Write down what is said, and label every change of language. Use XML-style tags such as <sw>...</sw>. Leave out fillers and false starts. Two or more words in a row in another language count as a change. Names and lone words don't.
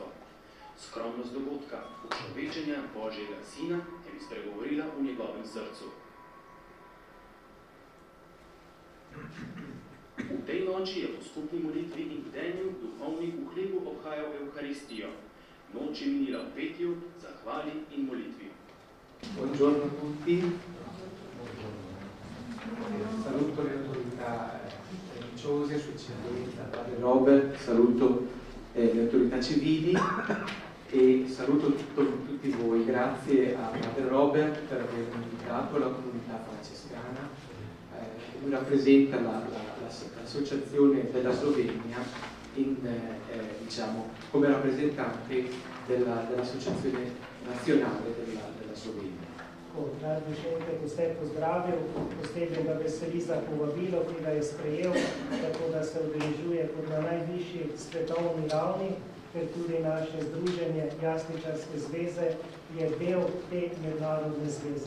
<sl>Skromnost dogodka, učlovečenja Božjega Sina, je bi spregovorila v njegovem srcu. V tej noči je po skupni molitvi in bdenju duhovnik v hlebu obhajal Evharistijo. Noč je minila v petju, zahvali in molitvi.</sl> <it>Buongiorno a tutti. Saluto le autorità religiose, Sua Eccellenza Padre Robert, saluto le autorità civili e saluto tutti voi. Grazie a Padre Robert per aver invitato la comunità francescana. Lui rappresenta l'associazione della Slovenia diciamo, come rappresentante dell'associazione nazionale della Slovenia.</it> <sl>Rad bi še enkrat vse pozdravil, posebej ga veseli za povabilo, ki ga je sprejel, tako da se udeležuje kot na najvišji svetovni ravni, ker tudi naše združenje Jasličarske zveze je del te mednarodne zveze.</sl>